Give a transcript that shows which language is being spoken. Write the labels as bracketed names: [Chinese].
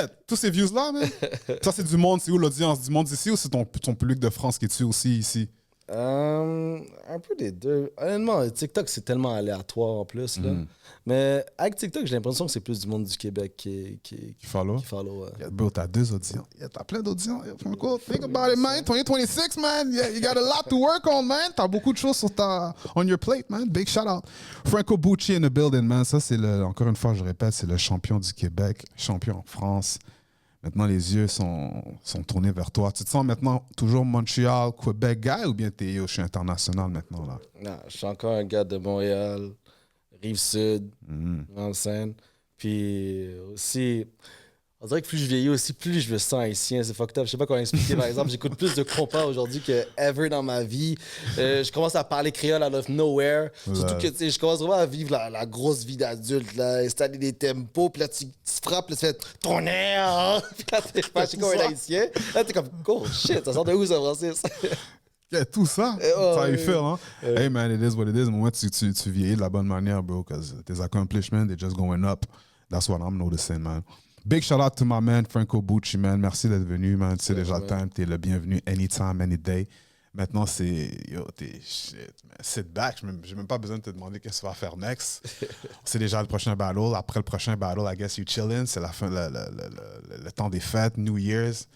[French] Tous ces views-là, man. Ça, c'est du monde. C'est où l'audience? Du monde ici ou c'est ton public de France qui est dessus aussi ici? Un peu des deux. Honnêtement, TikTok, c'est tellement aléatoire en plus. Là. Mais avec TikTok, j'ai l'impression que c'est plus du monde du Québec Qui follow? qui follow. Yeah, bro, t'as 2 auditions. Yeah, t'as plein d'auditions. [English] Yeah, Franco, think about it, man. 2026, man. Yeah, you got a lot to work on, man. [French] T'as beaucoup de choses sur [English] on your plate, [French] man. [English] Big shout out. Franco Bucci in the building, man. [French] Ça, c'est encore une fois, je répète, c'est le champion du Québec, champion en France. Maintenant, les yeux sont tournés vers toi. Tu te sens maintenant toujours Montréal, Québec guy ou bien je suis international maintenant, là? Non, je suis encore un gars de Montréal, Rive-Sud, dans le Seine. Puis aussi, on dirait que plus je vieillis aussi, plus je me sens haïtien. C'est fucked up. Je sais pas comment expliquer. Par exemple, j'écoute plus de compas aujourd'hui que ever dans ma vie. Je commence à parler créole [English] out of nowhere. [French] Surtout que je commence vraiment à vivre la grosse vie d'adulte, là, installer des tempos. Puis là, tu frappes, là, tu fais ton air. Puis là, t'es fâché comme un haïtien. Là, t'es comme, oh shit, ça sort de où ça, Francis? [English] Yeah, [French] tout ça, [English] that's how you feel, hein? Hey man, it is what it is. [French] Moi, tu vieillis de la bonne manière, [English] bro, because tes accomplishments, they're just going up. That's what I'm noticing, man. Big shout out to my man, Franco Bucci, man. [French] Merci d'être venu, [English] man. [French] Tu sais déjà le time, t'es le bienvenu anytime, any day. Maintenant, t'es shit, man. [English] Sit back. [French] J'ai même pas besoin de te demander qu'est-ce que tu vas faire next. C'est déjà le prochain battle. Après le prochain battle, [English] I guess you chillin'. [French] C'est la fin, le temps des fêtes, New Year's.